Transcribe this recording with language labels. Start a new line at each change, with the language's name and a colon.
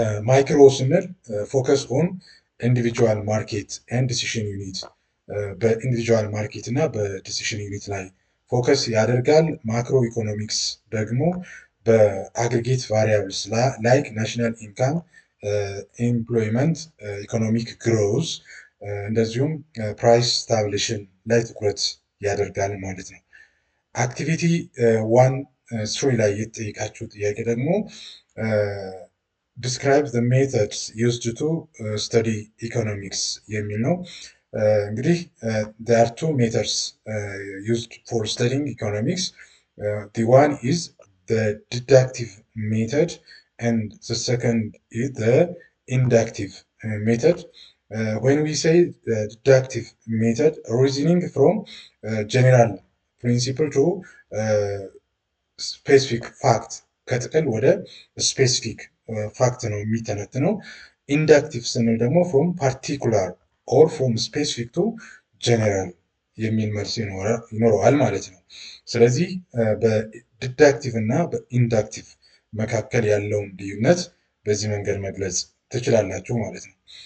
Amharic: ማይክሮ ስንል
English: ፎከስ ኦን ኢንዲቪጁዋል ማርኬት ኤንድ ዲሲሽን ዩኒት
Amharic: በኢንዲቪጁዋል ማርኬት እና በዲሲሽን ዩኒት ላይ ፎከስ ያደርጋል። ማክሮ ኢኮኖሚክስ ደግሞ በአግሪጌት ቫሪያብልስ ላይክ ናሽናል ኢንካም፣ ኤምፕሎይመንት፣ ኢኮኖሚክ ግሮዝ እንደዚሁም ፕራይስ ስታብሊሽን ላይ ትኩረት ያደርጋል ማለት ነው። አክቲቪቲ 1-3 ላይ የተጠየቃችሁ ጥያቄ ደግሞ
English: ዲስክራይብ ዘ ሜተድስ ዩዝድ ቱ ስተዲ ኢኮኖሚክስ
Amharic: የሚል ነው። እንግዲህ
English: there are two methods used for studying economics. The one is the deductive method and the second is the inductive method. When we say the deductive method, reasoning from general principle to specific fact
Amharic: ከጥቅል ወደ ስፔሲፊክ ፋክት ነው የሚተነትነው። ኢንዳክቲቭ ስንል ደግሞ
English: ፍሮም ፓርቲኩላር ኦር ፍሮም ስፔሲፊክ ቱ ጀነራል
Amharic: የሚል መልስ ይኖረዋል ማለት ነው። ስለዚህ በዲዳክቲቭ እና በኢንዳክቲቭ መካከል ያለውን ልዩነት በዚህ መንገድ መግለጽ ትችላላችሁ ማለት ነው።